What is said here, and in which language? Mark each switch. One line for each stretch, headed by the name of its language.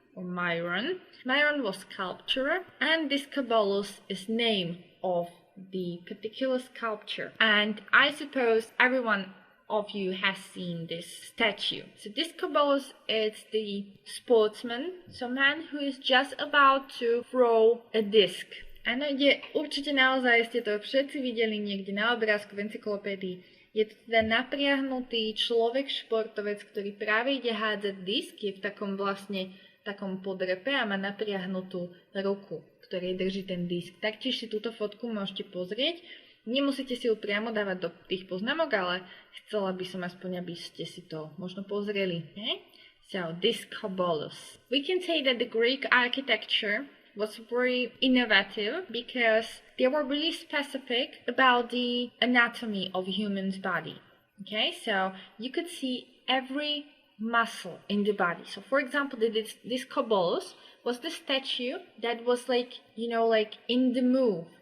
English: Myron was sculptor, and Discobolus is name of the particular sculpture. And I suppose everyone of you has seen this statue. So Discobolus is the sportsman, so man who is just about to throw a disc.
Slovak: Áno, určite naozaj ste to všetci videli niekde na obrázku v encyklopédii. Je to teda napriahnutý človek, športovec, ktorý práve ide hádzať disk, je v takom podrepe a má napriahnutú ruku, ktorej drží ten disk. Taktiež si túto fotku môžete pozrieť. Nemusíte si ju priamo dávať do tých poznámok, ale chcela by som aspoň, aby ste si to možno pozreli.
English: So, Discobolus. We can say that the Greek architecture was very innovative because they were really specific about the anatomy of a human's body. Okay, so you could see every muscle in the body. So for example, this Discobolus was the statue that was like in the move.